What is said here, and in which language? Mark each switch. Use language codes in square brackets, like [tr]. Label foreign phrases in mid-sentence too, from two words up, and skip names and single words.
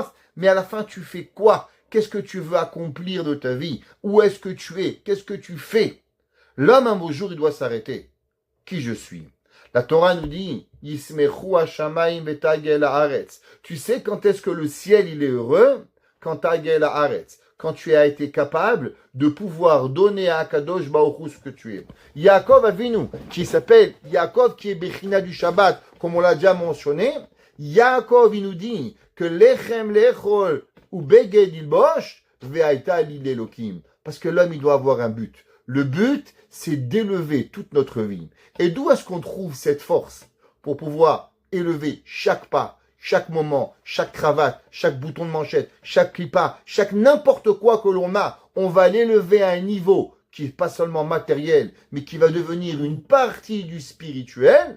[fr] Mais à la fin, tu fais quoi? Qu'est-ce que tu veux accomplir de ta vie? Où est-ce que tu es? Qu'est-ce que tu fais? L'homme, un beau jour, il doit s'arrêter. Qui je suis? La Torah nous dit, [he] ישמחו השמים ותגל הארץ. [fr] Tu sais quand est-ce que le ciel il est heureux? Quand [he] תגל הארץ. [fr] Quand tu as été capable de pouvoir donner à Akadosh Baruch Hu ce que tu es. Yaakov Avinu, qui s'appelle Yaakov, qui est Bechina du Shabbat, comme on l'a déjà mentionné. Yaakov, il nous dit que [he] לחם לאכול ובגד ללבוש והיה לי לאלוקים. [fr] Parce que l'homme, il doit avoir un but. Le but, c'est d'élever toute notre vie. Et d'où est-ce qu'on trouve cette force pour pouvoir élever chaque pas, chaque moment, chaque cravate, chaque bouton de manchette, chaque clipa, chaque n'importe quoi que l'on a, on va l'élever à un niveau qui n'est pas seulement matériel, mais qui va devenir une partie du spirituel.